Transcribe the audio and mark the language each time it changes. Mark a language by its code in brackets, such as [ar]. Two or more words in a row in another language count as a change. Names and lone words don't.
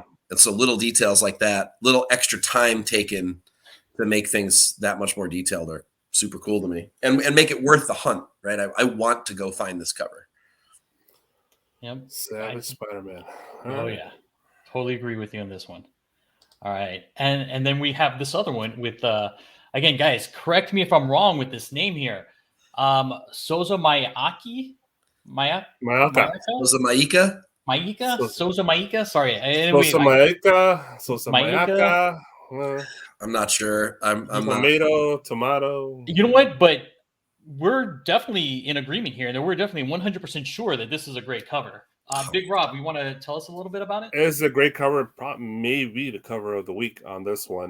[en] So little details like that, little extra time taken to make things that much more detailed are super cool to me, and make it worth the hunt, right? I want to go find this cover. Yep. Savage Spiderman. Yeah. Totally agree with you on this one. All right. And then we have this other one with, again, guys, correct me if I'm wrong with this name here. Soza Mayaka? Soza Maika? Soza Maika? Sorry. Soza Mayaka. I'm not sure. I'm tomato. You know what? But we're definitely in agreement here, and we're definitely 100% sure that this is a great cover. Big Rob, you want to tell us a little bit about it? It's a great cover. Maybe the cover of the week on this one.